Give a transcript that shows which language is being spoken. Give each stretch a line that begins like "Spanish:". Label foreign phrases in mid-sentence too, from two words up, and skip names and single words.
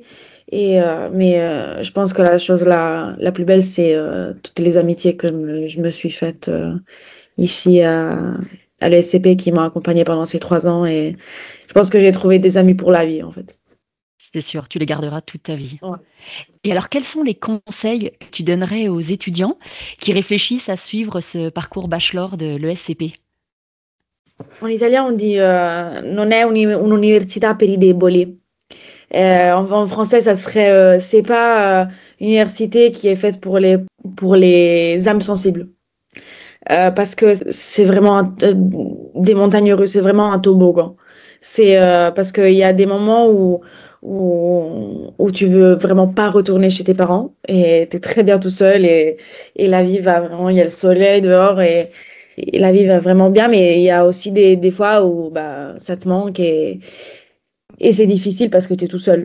French: Mais je pense que la chose la plus belle, c'est toutes les amitiés que je me suis faites ici à l'ESCP qui m'ont accompagnée pendant ces 3 ans. Et je pense que j'ai trouvé des amis pour la vie, en fait. C'est sûr, tu les garderas toute ta vie. Ouais. Et alors, quels sont les conseils que tu donnerais aux étudiants qui réfléchissent à suivre ce parcours bachelor de l'ESCP? En italien, on dit
Italian: non è un'università per i deboli.
French: En français, ça serait c'est pas une université qui est faite pour les âmes sensibles. Parce que c'est vraiment des montagnes russes, c'est vraiment un toboggan. C'est parce qu'il y a des moments où tu veux vraiment pas retourner chez tes parents et t'es très bien tout seul et la vie va vraiment, il y a le soleil dehors et la vie va vraiment bien, mais il y a aussi des fois où bah, ça te manque et c'est difficile parce que tu es tout seul.